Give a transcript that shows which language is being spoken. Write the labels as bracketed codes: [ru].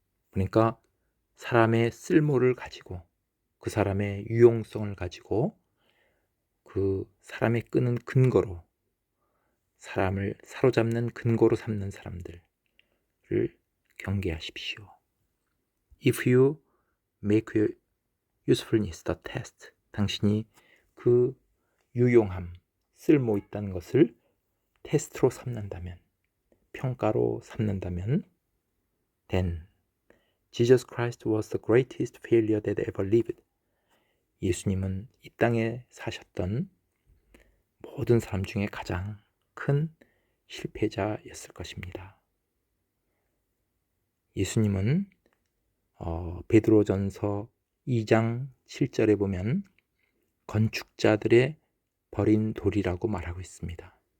[ko] 그러니까 사람의 쓸모를 가지고 그 사람의 유용성을 가지고 그 사람의 끄는 근거로, 사람을 사로잡는 근거로 삼는 사람들을 경계하십시오. [en] If you make your usefulness the test, [ko] 당신이 그 유용함, 쓸모 있다는 것을 테스트로 삼는다면, 평가로 삼는다면, [en] then Jesus Christ was the greatest failure that ever lived. [ko] 예수님은 이 땅에 사셨던 모든 사람 중에 가장 큰 실패자였을 것입니다. 예수님은 베드로전서 2장 7절에 보면 건축자들의 버린 돌이라고 말하고 있습니다.